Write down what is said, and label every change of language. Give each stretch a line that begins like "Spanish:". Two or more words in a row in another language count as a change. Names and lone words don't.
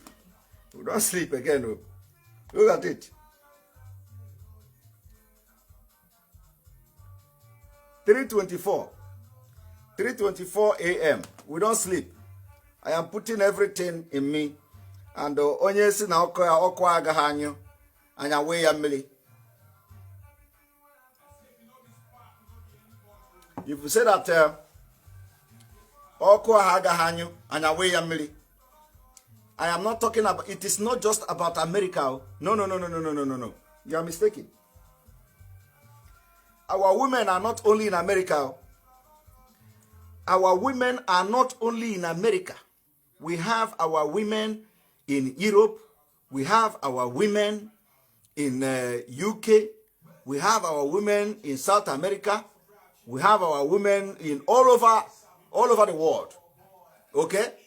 English: We don't sleep again. No. Look at it. 3:24. 3:24 a.m. We don't sleep. I am putting everything in me.
Igbo: And onye si na ọkụ agaghị anyụ anya wee ya mmiri.
English: If you say that
Igbo: ọkụ agaghị anyụ anya wee ya mmiri,
English: I am not talking about, it is not just about America. No. You are mistaken. Our women are not only in America. Our women are not only in America. We have our women in Europe, we have our women in UK, we have our women in South America, we have our women in all over the world.